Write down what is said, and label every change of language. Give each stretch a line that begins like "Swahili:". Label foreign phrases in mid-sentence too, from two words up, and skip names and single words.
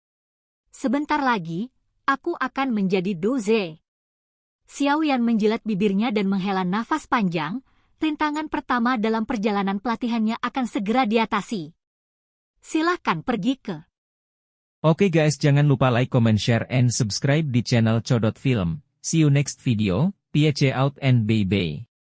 Indonesian: Sebentar lagi, aku akan menjadi doze. Xiao Yan menjilat bibirnya dan menghela nafas panjang, rintangan pertama dalam perjalanan pelatihannya akan segera diatasi. Silahkan pergi ke. Oke guys, jangan lupa
English: like, comment, share, and subscribe
Indonesian: di channel Codot Film.
English: See you next video, peace out and bye-bye.